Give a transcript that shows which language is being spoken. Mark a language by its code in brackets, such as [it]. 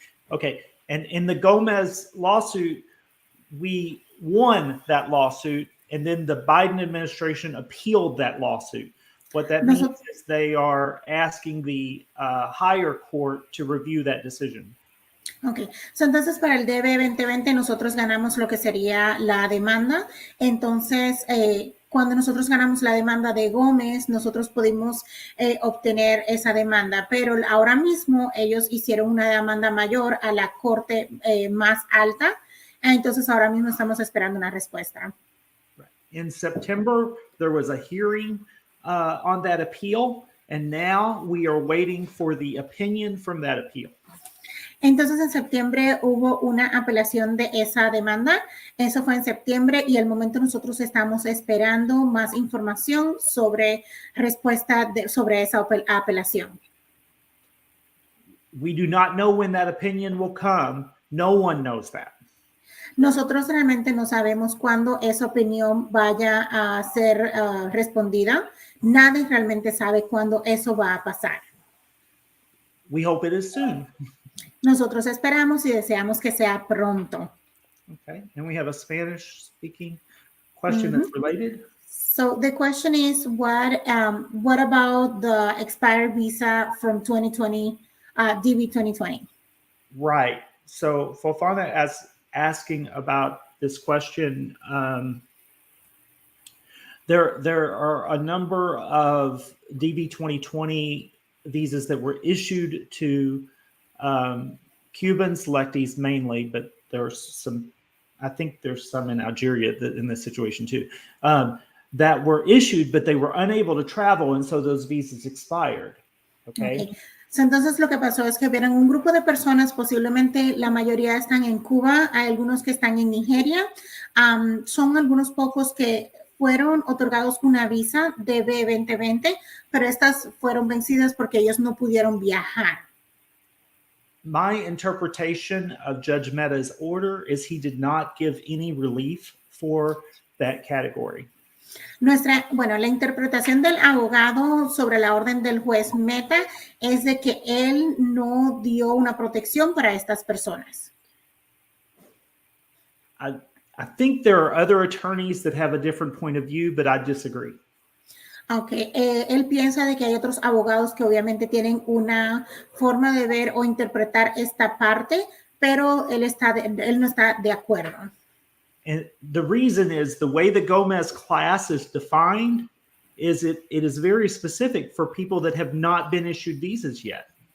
[en] Okay, and in the Gomez lawsuit, we won that lawsuit, and then the Biden administration appealed that lawsuit. What that means is they are asking the higher court to review that decision. [es] Ok, so, entonces para el DB 2020 nosotros ganamos lo que sería la demanda. Entonces, cuando nosotros ganamos la demanda de Gómez, nosotros pudimos obtener esa demanda, pero ahora mismo ellos hicieron una demanda mayor a la corte más alta. Entonces, ahora mismo estamos esperando una respuesta. [en] In September, there was a hearing on that appeal, and now we are waiting for the opinion from that appeal. [es] Entonces, en septiembre hubo una apelación de esa demanda. Eso fue en septiembre y al momento nosotros estamos esperando más información sobre respuesta sobre esa apelación. [en] We do not know when that opinion will come. No one knows that. [es] Nosotros realmente no sabemos cuándo esa opinión vaya a ser respondida. Nadie realmente sabe cuándo eso va a pasar. [en] We hope it is soon. [es] Nosotros esperamos y deseamos que sea pronto. [en] Okay, and we have a Spanish-speaking question that's related. So the question is, what about the expired visa from 2020, DV 2020? Right. So Fofana is asking about this question. There are a number of DV 2020 visas that were issued to Cuban selectees mainly, but there's some, I think there's some in Algeria in this situation too, that were issued, but they were unable to travel, and so those visas expired. Okay. [es] So, entonces lo que pasó es que vieron un grupo de personas, posiblemente la mayoría están en Cuba, hay algunos que están en Nigeria, son algunos pocos que fueron otorgados una visa de B2020, pero estas fueron vencidas porque ellos no pudieron viajar. [en] My interpretation of Judge Mehta's order is he did not give any relief for that category. [es] La interpretación del abogado sobre la orden del juez Mehta es de que él no dio una protección para estas personas. [en] I think there are other attorneys that have a different point of view, but I disagree. [es] Okay, él piensa de que hay otros abogados que obviamente tienen una forma de ver o interpretar esta parte, pero él no está de acuerdo. [en] And the reason is the way the Gomez class is defined is it is very specific for people that have not been issued visas yet.